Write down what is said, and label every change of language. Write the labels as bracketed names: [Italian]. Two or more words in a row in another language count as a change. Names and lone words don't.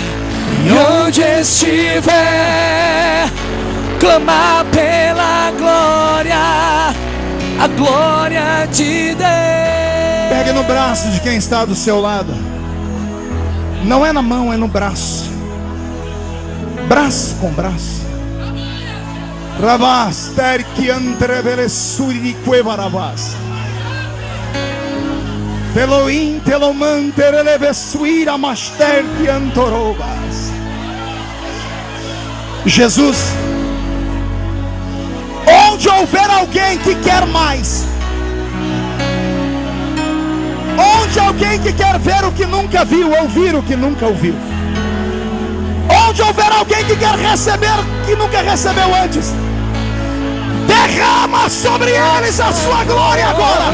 [Portuguese] E onde estiver, clamar pela glória, a glória de Deus. Pegue no braço de quem está do seu lado. Não é na mão, é no braço. Braço com braço. Rabás, terque antrebele suri quevarabás. Teloim, teloman, tereleve suira, master que antorobas. Jesus, onde houver alguém que quer mais, onde alguém que quer ver o que nunca viu, ouvir o que nunca ouviu, onde houver alguém que quer receber o que nunca recebeu antes, derrama sobre eles a sua glória agora.